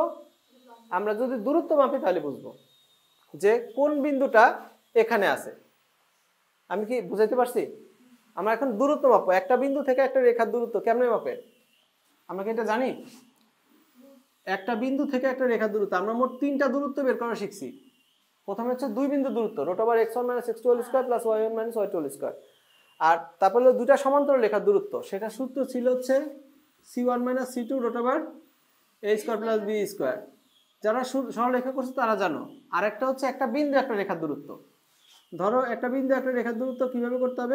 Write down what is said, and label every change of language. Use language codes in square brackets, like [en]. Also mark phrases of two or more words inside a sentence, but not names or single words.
[bn] আমরা যদি দূরত্ব মাপি তাহলে বুঝবো যে কোন বিন্দুটা এখানে আছে। আমি কি বুঝাইতে পারছি? আমরা এখন দূরত্ব মাপবো, একটা বিন্দু থেকে একটা রেখার দূরত্ব কেমনে মাপে? আমরা কি এটা জানি? একটা বিন্দু থেকে একটা রেখার দূরত্ব, আমরা মোট 3টা দূরত্ব বের করা শিখছি। প্রথমে হচ্ছে 2 বিন্দু দূরত্ব, √x1 - x2² + y1 - y2²। আর তারপরে হলো দুইটা সমান্তরাল রেখার দূরত্ব, সেটা সূত্র ছিল হচ্ছে c1 - c2 √a² + b²। যারা সরল রেখা করছে তারা জানো। আর একটা হচ্ছে একটা বিন্দু একটা রেখার দূরত্ব। ধরো একটা বিন্দু একটা রেখার দূরত্ব কিভাবে করতে হবে?